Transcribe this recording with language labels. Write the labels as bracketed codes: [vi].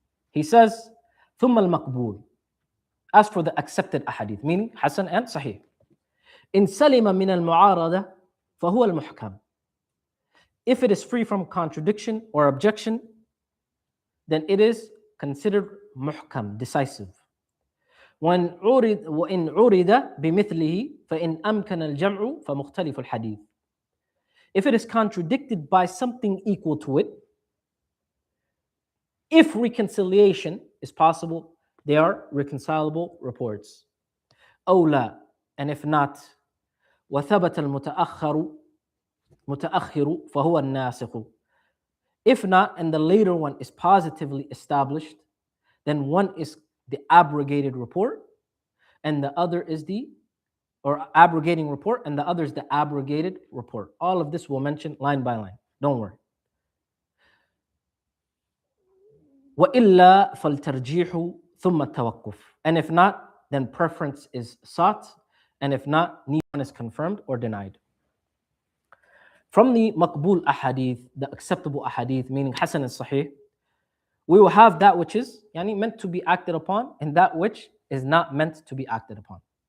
[en] He says, ثُمَّ الْمَقْبُولِ. As for the accepted ahadith, meaning hasan and sahih. [ar] إِن سَلِمَ مِنَ الْمُعَارَضَةِ فَهُوَ الْمُحْكَمِ. [en] If it is free from contradiction or objection, then it is considered muhkam, decisive. [ar] وإن عُرِض بمثله فإن أمكن الجمع فمختلف الحديث. [en] if it is contradicted by something equal to it, if reconciliation is possible, they are reconcilable reports. [ar] أو لا, and if not, وثبت المتأخر فهو الناسخ. [en] If not, and the later one is positively established, then one is the abrogated report, and the other is the, or abrogating report, and the other is the abrogated report. All of this we'll mention line by line. Don't worry. [ar] وإلا فالترجيح ثم التوقف. [en] And if not, then preference is sought, and if not, neither one is confirmed or denied. From the maqbul ahadith, the acceptable ahadith, meaning hasan and sahih, we will have that which is meant to be acted upon and that which is not meant to be acted upon.